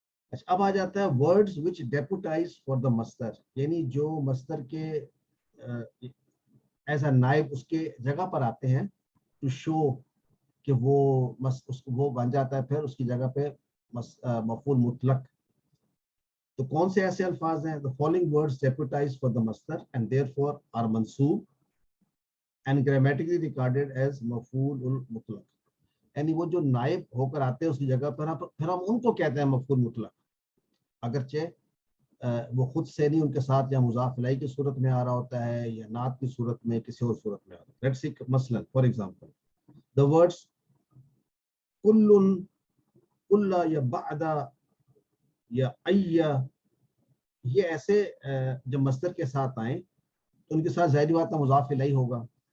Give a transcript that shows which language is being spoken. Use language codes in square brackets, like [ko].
[ur] اچھا اب آ جاتا ہے [en] words which deputize for the [ur] مصدر, یعنی جو مصدر کے ایز اے نائب اس کے جگہ پر آتے ہیں [en] to show [ur] کہ وہ بن جاتا ہے پھر اس کی جگہ پہ مفعول مطلق. تو کون سے ایسے الفاظ ہیں؟ [en] The following words deputize for the masdar and therefore are mansoob and grammatically regarded as مفعول مطلق. [ur] یعنی وہ جو نائب ہو کر آتے ہیں اس کی جگہ پر پھر ہم ان کو کہتے ہیں مفعول مطلق, اگرچہ وہ خود سے نہیں, ان کے ساتھ یا مضاف الیہ کی صورت میں آ رہا ہوتا ہے یا نعت کی صورت میں, کسی اور صورت میں آ رہا ہے. [en] Let's see [ur] مثلا [en] for example [ur] the words کل یا بعد یا یہ ایسے جب مصدر کے ساتھ آئیں تو ان کے ساتھ ظاہری بات مضاف الیہ ہوگا.